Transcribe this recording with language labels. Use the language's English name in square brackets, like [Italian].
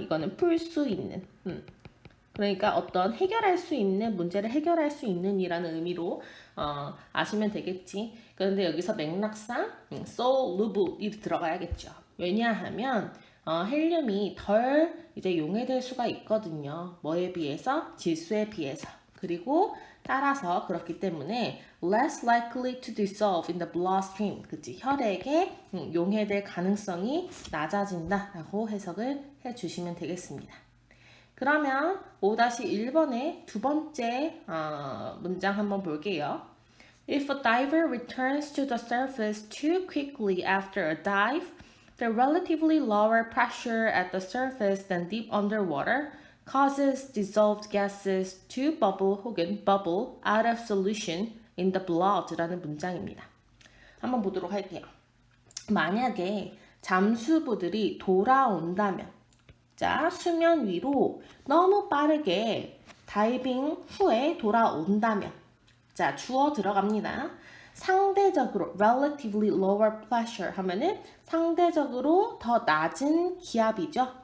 [Korean] 이거는 풀 수 있는. 그러니까 어떤 해결할 수 있는 문제를 해결할 수 있는 이라는 의미로 아시면 되겠지. 그런데 여기서 맥락상 soluble 들어가야겠죠. 왜냐하면 헬륨이 덜 이제 용해될 수가 있거든요. 뭐에 비해서? 질소에 비해서. 그리고 따라서 그렇기 때문에 [English] less likely to dissolve in the bloodstream. [Korean] 그치? 혈액에 용해될 가능성이 낮아진다라고 해석을 해주시면 되겠습니다. 그러면 5-1번의 두 번째 문장 한번 볼게요. [English] If a diver returns to the surface too quickly after a dive, the relatively lower pressure at the surface than deep underwater causes dissolved gases to bubble [Korean] 혹은 [English] bubble out of solution in the blood라는 [Korean] 문장입니다. 한번 보도록 할게요. 만약에 잠수부들이 돌아온다면 자, 수면 위로 너무 빠르게 다이빙 후에 돌아온다면 자, 주어 들어갑니다. 상대적으로 [English] relatively lower pressure [Korean] 하면은 상대적으로 더 낮은 기압이죠.